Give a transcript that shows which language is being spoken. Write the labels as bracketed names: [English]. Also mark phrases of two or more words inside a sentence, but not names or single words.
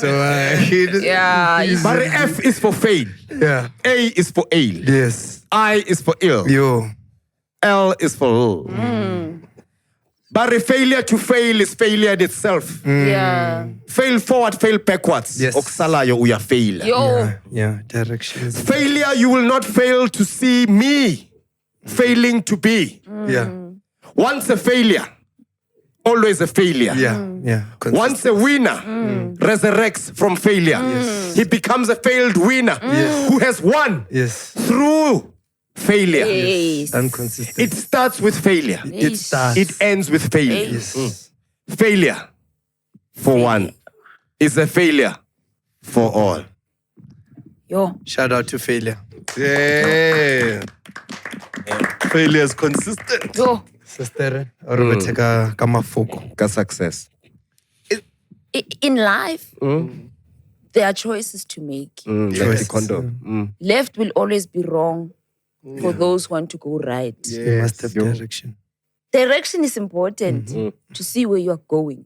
[English] But F is for fail. Yeah. A is for ale. Yes. I is for ill. Yo. L is for L. But failure to fail is failure in itself. Yeah. Fail forward, fail backwards. Yes. [Xhosa] Oksalayo uya fail. [English] Yo. Yeah, direction is Failure, you will not fail to see me failing to be. Yeah. Once a failure, always a failure. Yeah. Once a winner resurrects from failure, he becomes a failed winner who has won through failure. Yes. Inconsistent. It starts with failure. It starts. It ends with failure. Yes. Failure, for one, is a failure for all. Yo. Shout out to failure. Yeah. Failure is consistent. Yo. [Tswana] Sister, or beteka kamafoko. Ka success. [English] In life, there are choices to make. Like the condom. Left will always be wrong for those who want to go right. You must have direction. Direction is important to see where you are going.